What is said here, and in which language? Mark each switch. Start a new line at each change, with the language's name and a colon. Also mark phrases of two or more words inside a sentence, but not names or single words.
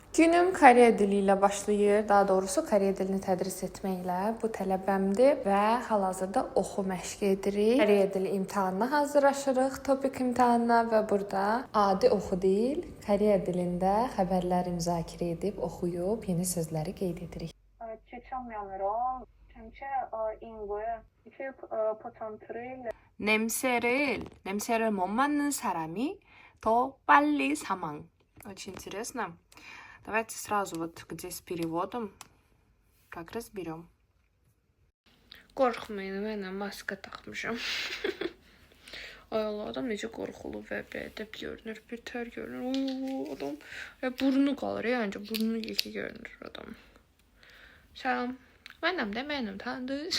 Azerbaijani: Günüm Koreya dili ilə başlayır. Daha doğrusu Koreya dilini tədris etməklə bu tələbəmdir və hal-hazırda oxu məşq edirik. Koreya dili imtahanına hazırlaşırıq, topik imtahanına və burada adi oxu deyil, Koreya dilində xəbərləri müzakirə edib, oxuyub yeni sözləri qeyd edirik.
Korean: 냄새를 못 맡는 사람이 더 빨리 사망.
Russian: Очень интересно. Давайте сразу вот где с переводом так разберем.
Azerbaijani: Qorxmayın, mən maska taxmışam. Ay Allah, adam necə qorxulu və bədəb görünür, betər görünür. Oy, adam burnu qalır, yəni burnu yekə görünür adam. Salam. Mənim tanıdınız.